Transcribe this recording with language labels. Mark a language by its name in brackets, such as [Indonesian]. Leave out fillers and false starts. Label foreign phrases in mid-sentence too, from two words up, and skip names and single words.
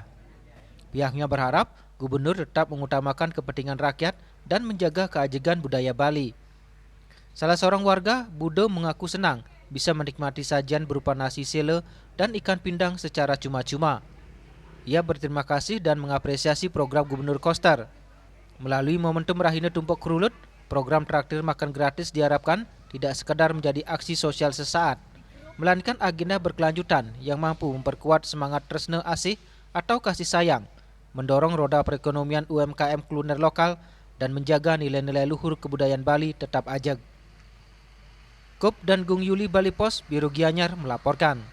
[Indonesian] Pihaknya berharap gubernur tetap mengutamakan kepentingan rakyat dan menjaga keajegan budaya Bali. Salah seorang warga, Bude, mengaku senang bisa menikmati sajian berupa nasi sele dan ikan pindang secara cuma-cuma. Ia berterima kasih dan mengapresiasi program Gubernur Koster. Melalui momentum Rahina Tumpak Rulut, program traktir makan gratis diharapkan tidak sekedar menjadi aksi sosial sesaat, melainkan agenda berkelanjutan yang mampu memperkuat semangat [Balinese] tresna asih [Indonesian] atau kasih sayang, mendorong roda perekonomian UMKM kuliner lokal, dan menjaga nilai-nilai luhur kebudayaan Bali tetap ajeg. Kup dan Gung Yuli Bali Pos, Biro Gianyar melaporkan.